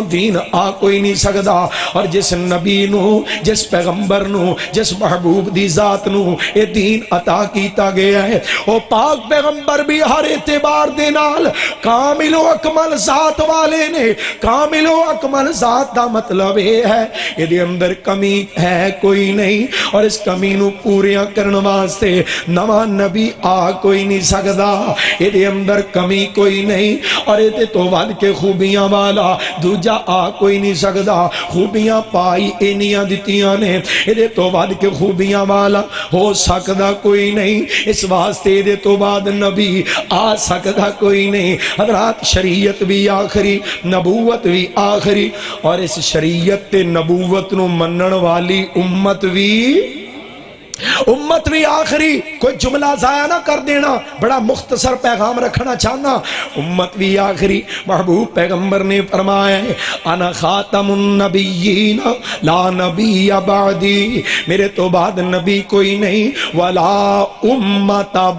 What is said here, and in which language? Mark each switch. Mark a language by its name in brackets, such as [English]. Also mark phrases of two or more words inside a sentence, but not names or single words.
[Punjabi] دین آ کوئی نہیں سکدا اور جس نبی نو جس پیغمبر نو جس محبوب دی ذات نو اے دین عطا کیتا گیا ہے او پاک پیغمبر بھی ہر اعتبار دے نال کامل و اکمل ذات والے نے کامل و اکمل ذات دا مطلب یہ ہے اے دے اندر کمی ہے کوئی نہیں اور اس کمی نو پوریاں کرن واسطے نواں نبی آ کوئی نہیں سکدا اے دے اندر کمی کوئی نہیں اور اے تو ود کے خوبیاں والا دوجا آ کوئی نہیں سکدا خوبیاں پائی اینیاں دتیاں نے اے دے تو ود کے خوبیاں والا ہو سکدا کوئی نہیں اس واسطے دے تو بعد نبی آ سکدا کوئی نہیں حضرات شریعت بھی آخری نبوت بھی آخری اور اس شریعت تے نبوت نو منن والی امت بھی آخری کوئی جملہ ضائع نہ کر دینا بڑا مختصر پیغام رکھنا چاہنا امت بھی آخری محبوب پیغمبر نے فرمایا ہے [Arabic] انا خاتم النبیین لا نبی بعدی [Punjabi] میرے تو بعد نبی کوئی نہیں ولا امت